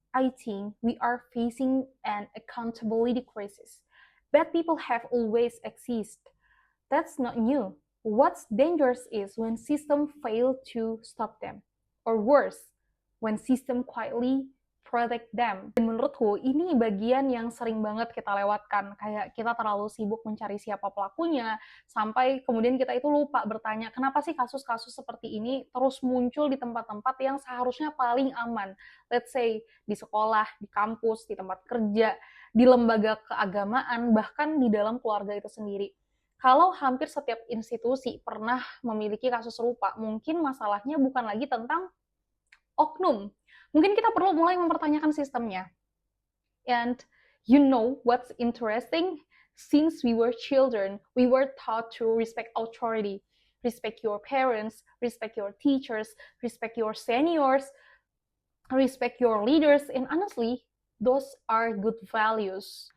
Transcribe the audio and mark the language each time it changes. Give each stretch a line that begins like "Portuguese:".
English: I think we are facing an accountability crisis. Bad people have always existed. That's not new. What's dangerous is when systems fail to stop them. Or worse, when system quietly protect them.
Indonesian: Dan menurutku ini bagian yang sering banget kita lewatkan. Kayak kita terlalu sibuk mencari siapa pelakunya, sampai kemudian kita itu lupa bertanya, kenapa sih kasus-kasus seperti ini terus muncul di tempat-tempat yang seharusnya paling aman.
English: Let's say
Indonesian: di sekolah, di kampus, di tempat kerja, di lembaga keagamaan, bahkan di dalam keluarga itu sendiri. Kalau hampir setiap institusi pernah memiliki kasus serupa, mungkin masalahnya bukan lagi tentang oknum. Mungkin kita perlu mulai mempertanyakan sistemnya.
English: And you know what's interesting? Since we were children, we were taught to respect authority, respect your parents, respect your teachers, respect your seniors, respect your leaders, and honestly, those are good values.